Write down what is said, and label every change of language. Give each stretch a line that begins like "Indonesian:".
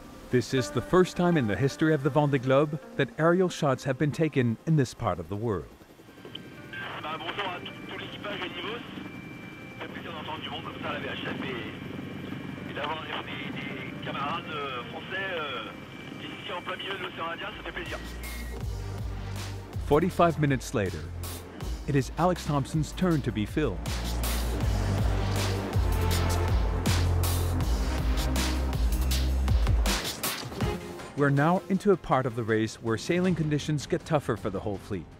English: This is the first time in the history of the Vendée Globe that aerial shots have been taken in this part of the world.
French: Bonjour à tout l'équipage à Nivos. C'est un plaisir d'entendre du monde comme ça à la VHF et d'avoir des camarades français ici en plein milieu de l'océan Indien, ça fait plaisir.
English: 45 minutes later, it is Alex Thompson's turn to be filmed. We're now into a part of the race where sailing conditions get tougher for the whole fleet.